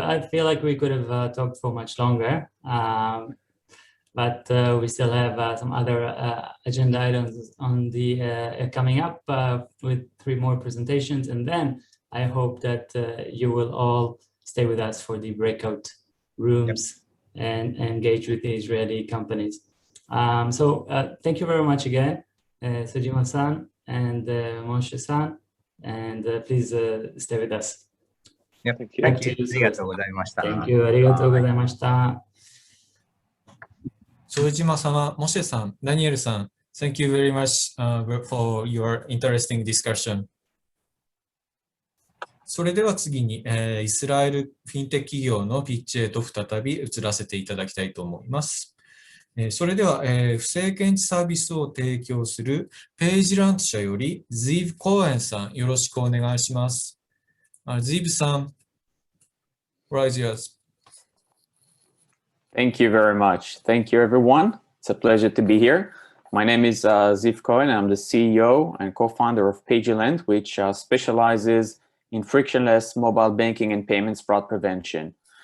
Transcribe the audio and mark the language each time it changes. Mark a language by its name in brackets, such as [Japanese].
[English] Well, I feel like we could have talked for much longer. But we still have some other agenda items on the coming up with 3 more presentations, and then I hope that you will all stay with us for the breakout rooms and engage with the Israeli companies. So thank you very much again, Sejima-san and Moshe-san, and please stay with us. Yep. Thank you. Thank you. [Japanese] ありがとうございました。 [English] Thank you. [Japanese] ありがとうございました。 [English] 副島様、モシェさん、ダニエルさん、Thank you very much for your interesting discussion. [Japanese] それでは次に、イスラエルフィンテック企業のピッチへと再び移らせていただきたいと思います。それでは、不正検知サービスを提供するページラント社より ZIIN コーエンさん、よろしくお願いします。 [English] ZIIN さん、rise yours. Thank you very much. Thank you, everyone. It's a pleasure to be here. My name is ZIIN Cohen. I'm the CEO and co-founder of PageLand, which specializes in frictionless mobile banking and payments fraud prevention.